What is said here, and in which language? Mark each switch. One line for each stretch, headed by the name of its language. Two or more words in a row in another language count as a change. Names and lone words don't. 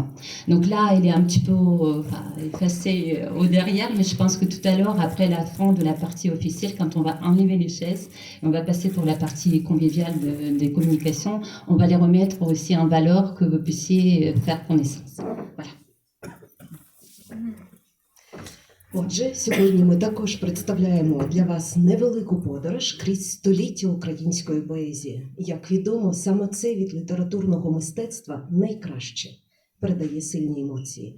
French: Donc là, il est un petit peu effacé au derrière, mais je pense que tout à l'heure, après la fin de la partie officielle, quand on va enlever les chaises, on va passer pour la partie conviviale des communications, on va les remettre aussi en valeur que vous puissiez faire connaissance. Voilà.
Ukrainian: Отже, сьогодні ми також представляємо для вас невелику подорож крізь століття української поезії. Як відомо, саме цей від літературного мистецтва найкраще передає сильні емоції.